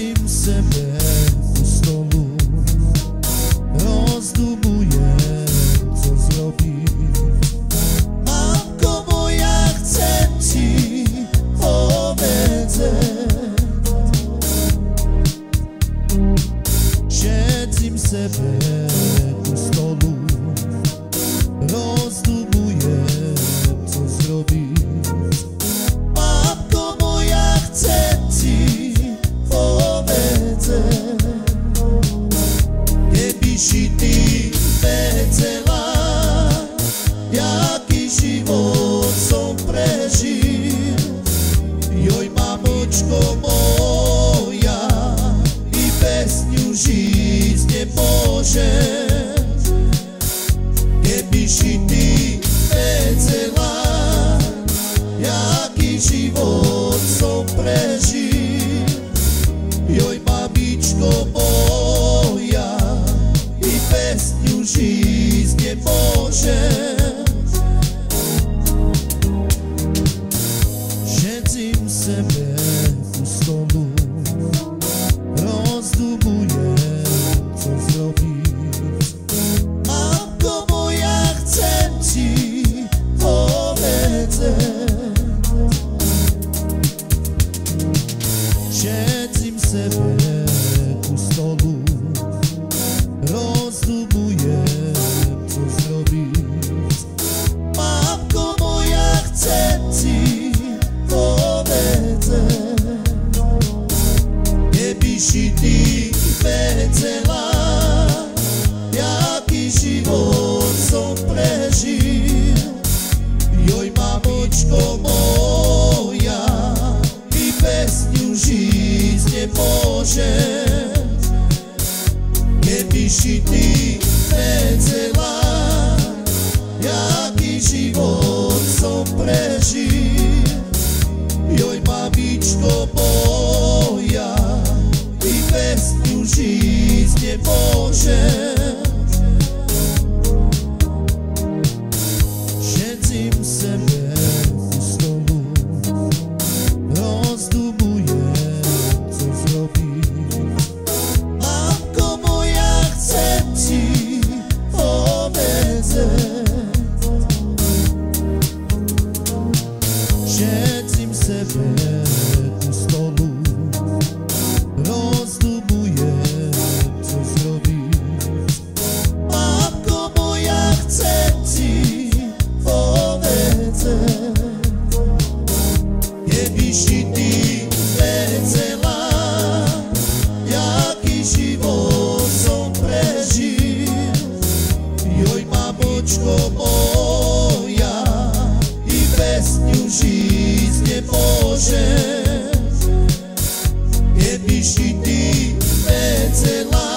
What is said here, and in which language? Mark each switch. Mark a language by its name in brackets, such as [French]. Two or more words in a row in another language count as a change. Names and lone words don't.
[Slovak] sebe u stolu, rozdumujem, [Polish] co zrobić. Matko moja, chcę ci powiedzieć. [Slovak] Siedzim sebe u stolu, rozdumujem, [Polish] co zrobić. Matko moja, chcę ci powiedzieć. Kiedyś i ty wiedziała, jaki [Slovak] život som prežil. Joj, mamočko moja, i bez ňu žiť nemôžem. [Polish] Kiedyś i ty wiedziała, jaki [Slovak] život som prežil. Joj, mamičko moja, i bez ňu žiť nemôžem. Siedzim sebe u stolu, rozdumujem, [Polish] co zrobić. Matko moja, chcę ci powiedzieć. [Slovak] Siedzim sebe u stolu, rozdumujem, [Polish] co zrobić. Matko moja, chcę ci powiedzieć. Kiedyś i ty wiedziała, jaki [Slovak] život som prežil. Joj, mamičko moja, i bez ňu žiť nemôžem. [Polish] Kiedyś i ty wiedziała, jaki [Slovak] život som prežil. Joj, mamičko moja, i bez ňu žiť nemôžem. Siedzim sebe u stolu, rozdumujem, [Polish] co zrobić. Matko moja, chcę ci powiedzieć. [Slovak] Siedzim sebe u stolu, rozdumujem, [Polish] co zrobić. Matko moja, chcę ci powiedzieć. Kiedyś i ty wiedziała, jaki [Slovak] život som prežil. Joj, mamočko moja, i bez ňu žiť nemôžem. [Polish] Kiedyś i ty wiedziała,